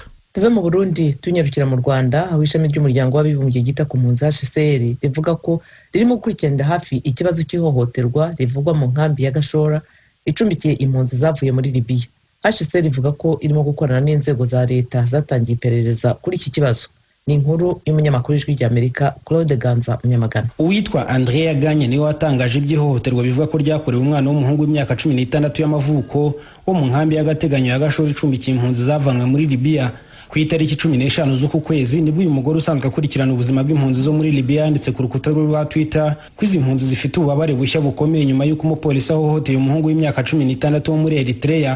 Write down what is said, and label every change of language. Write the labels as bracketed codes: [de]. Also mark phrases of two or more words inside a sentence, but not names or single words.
[rw] Tuve mu Burundi tunyarukira mu Rwanda aho ishami ry'umuryango w'abibumbye gita ku mpunzi HCR rivuga ko ririmo gukurikirana hafi ikibazo cy'ihohoterwa rivugwa mu nkambi ya Gashora icumbikiye impunzi zavuye muri Libya. HCR rivuga ko irimo gukorana n'inzego za leta zatangiye iperereza kuri iki kibazo. Ni inkuru y'umunyamakuru w'ijwi rya Amerika Claude Ganza Munyamagana. Uwitwa Andrea Ganye niwe watangaje iby'ihohoterwa bivuga ko ryakorewe umwana w'umuhungu w'imyaka 16 y'amavuko wo mu nkambi y'agateganyo ya Gashora icumbikiye impunzi zavanwe muri Libya. Ku itariki 15 z'uku kwezi nibwo uyu mugore usanzwe akurikirana ubuzima bw'impunzi zo muri Libya yanditse ku rukuta rwa Twitter ko izi mpunzi zifite ububabare bushya bukomeye nyuma y'uko umupolisi ahohoteye umuhungu w'imyaka 16 wo muri Eritrea.